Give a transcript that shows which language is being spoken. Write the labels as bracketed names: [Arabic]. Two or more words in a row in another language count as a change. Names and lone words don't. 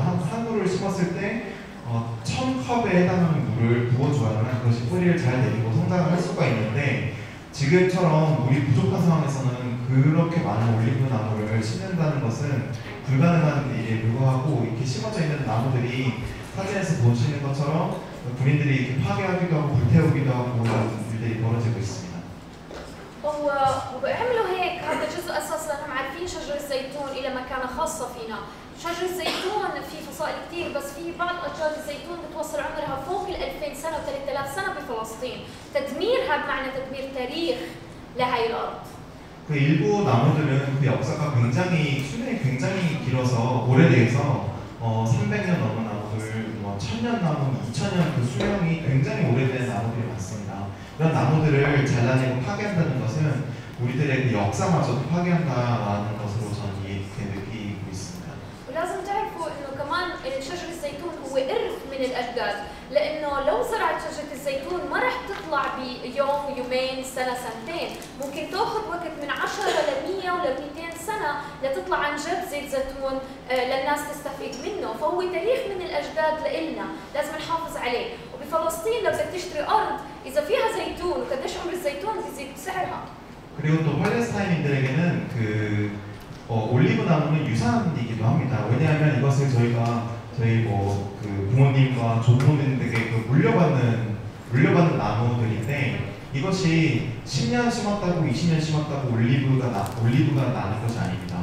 [Korean] 한 그루를 심었을 때 1000컵에 해당하는 물을 부어줘야만 그것이 뿌리를 잘 내리고 성장을 할 수가 있는데 지금처럼 물이 부족한 상황에서는 그렇게 많은 올리브 나무를 심는다는 것은 불가능한 일에 불과하고 이렇게 심어져 있는 나무들이 사진에서 보시는 것처럼 군인들이 이렇게 파괴하기도 하고 불태우기도 하고 이런 일들이 벌어지고 있습니다. [Arabic] وبيعملوا هيك هذا جزء اساسا نحن عارفين شجر الزيتون له مكانه خاصه فينا، شجر الزيتون في فصائل كثير بس في بعض اشجار الزيتون بتوصل عمرها فوق ال 2000 سنه و 3000 سنه بفلسطين، تدميرها بمعنى تدمير تاريخ لهي الارض. [Korean] 그 일부 나무들은 그 역사가 굉장히 수명이 굉장히 길어서 오래돼서 300년 넘은 나무들, 1000년 나무, 2000년 그 수명이 굉장히 오래된 나무들이 많습니다. 이런 나무들을 잘라내고 파괴한다는 것은 우리들의 그 역사마저도 파괴한다는 것으로 저는 이렇게 느끼고 있습니다. [Arabic] ولازم تعرفوا انه كمان شجر الزيتون هو ارث من الاجداد، لانه لو زرعت شجره الزيتون ما رح تطلع بيوم يومين سنه سنتين، ممكن تاخذ وقت من 10 ل 100 ولا 200 سنه لتطلع عن جد زيت زيتون للناس تستفيد منه، فهو تاريخ من الاجداد لإلنا لازم نحافظ عليه. وبفلسطين لو بدك تشتري ارض اذا فيها زيتون وقديش عمر الزيتون بيزيد سعرها. [Korean] 그리고 또 팔레스타인인들에게는 그 올리브 나무는 유산이기도 합니다. 왜냐하면 이것을 저희 그 부모님과 조부모님들에게 그 물려받는 나무들인데 이것이 10년 심었다고 20년 심었다고 올리브가 나는 것이 아닙니다.